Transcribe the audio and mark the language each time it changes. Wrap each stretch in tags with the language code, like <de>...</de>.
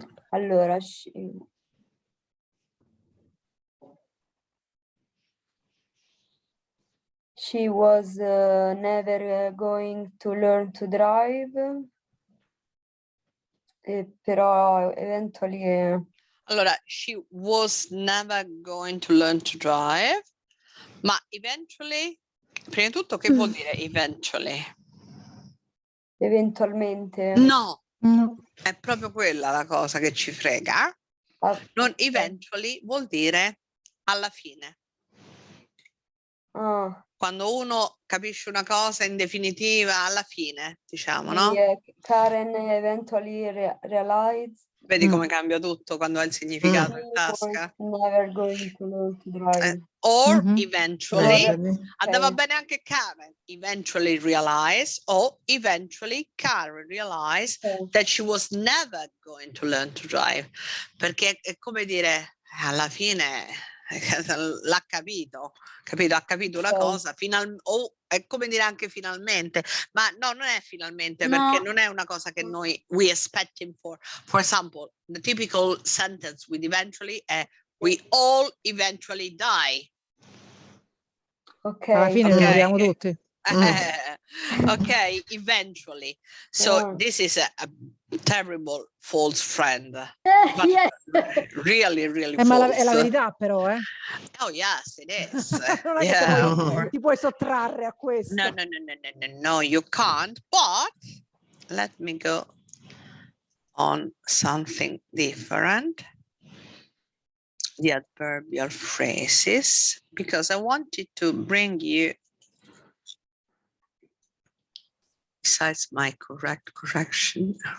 <en>Allora, she was never going to learn to drive, però eventually. Allora, she was never going to learn to drive, ma eventually,</en> <it>prima di tutto, che vuol dire</it> <en>eventually?</en> <it>Eventualmente. No, è proprio quella la cosa che ci frega. Non eventually vuol dire alla fine. Quando uno capisce una cosa in definitiva, alla fine, diciamo, no?</it> <en>Karen eventually realized.</en> <it>Vedi come cambia tutto quando ha il significato in tasca?</it> <en>Never going to learn to drive. Or eventually, andava Okay.</en> <it>bene anche</it> <en>Karen, eventually realize, o eventually Karen realized that she was never going to learn to drive.</en> <it>Perché è come dire, alla fine l'ha capito, ha capito una cosa, o è come dire anche finalmente, ma no, non è finalmente, perché non è una cosa che noi</it> <en>we expecting for. For example, the typical sentence with eventually è we all eventually die. Ok.</en> <it>Alla fine moriamo tutti.</it> <en>Okay, eventually. So this is a terrible false friend. But really, really</en> <it>Ma</it> <en>false.</en> <it>è la verità però, eh?</it> <en>Oh yes, it is.</en> <it>Non è che ti puoi sottrarre a questo.</it> <en>No, you can't. But let me go on something different. The adverbial phrases, because I wanted to bring you, besides my correction.</en>